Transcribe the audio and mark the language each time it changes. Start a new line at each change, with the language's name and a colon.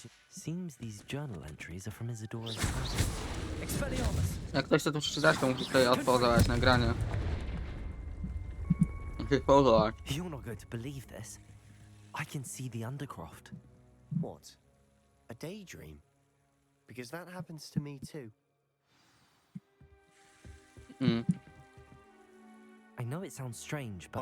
English: Seems these journal entries are from Isadora's house. Expelliarmus!
Polish: Jak ktoś chce tu przeczytać, to musi tutaj odpauzować nagranie. Wypauzować.
English: You're not going to believe this. I can see the Undercroft. What? A daydream? Because that happens to me too. I know it sounds strange, but